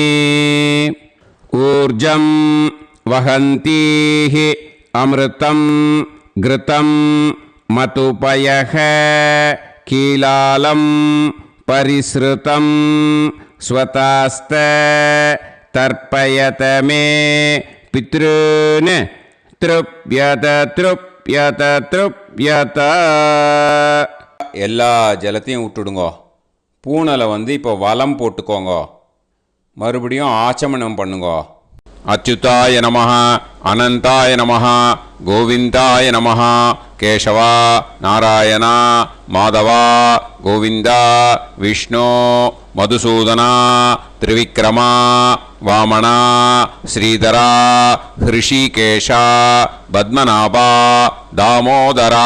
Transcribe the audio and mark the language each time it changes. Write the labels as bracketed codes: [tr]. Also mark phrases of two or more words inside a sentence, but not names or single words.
[sa] ऊर्जं वहन्तीः अमृतं घृतं मतुपयः कीलालं परिसृतं स्वतास्त तर्पयत मे पितॄन् तृप्यत तृप्यत [ta] எல்லா ஜலத்தையும் விட்டுடுங்கோ. பூனலை இப்போ வலம் போட்டுக்கோங்க. மறுபடியும் ஆச்சமனம் பண்ணுங்கோ. [sa] अच्युताय नमः, अनन्ताय नमः, गोविन्दाय नमः, केशवा, नारायणा, माधवा, गोविन्दा, विष्णु, मधुसूदना, त्रिविक्रमा, वामना, श्रीधरा, हृषीकेशा, पद्मनाभा, दामोदरा.